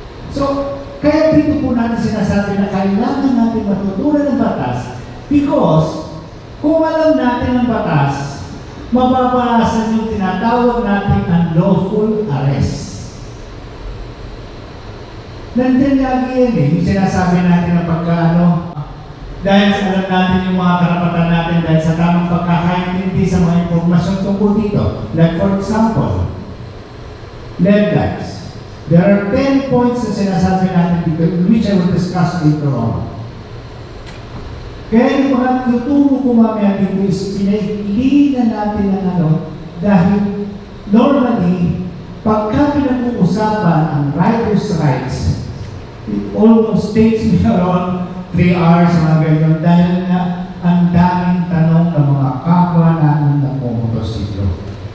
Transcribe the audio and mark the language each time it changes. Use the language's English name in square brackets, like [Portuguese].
[Filipino] So, kaya dito po natin sinasabi na kailangan natin matutunan ng batas because kung alam natin ang batas, mababawasan yung tinatawag natin unlawful arrest. Nandiyan lagi yan yung sinasabi natin na pagkaano, dahil alam natin yung mga karapatan natin dahil sa tamang pagkakaintindi sa mga impormasyon tungkol dito. [English] Like for example, lead lights. There are 10 points [Filipino] na sinasabi natin dito [English] which I will discuss later on. [Filipino] Kaya yung mga tuturo ko mamaya dito is pinaili na natin ang ano dahil normally pagka pinag-uusapan ang rider's rights, [English] it almost takes me around 3 hours [Filipino] mga ganyan dahil na ang daming tanong ng mga kapwa namin na motorsiklo.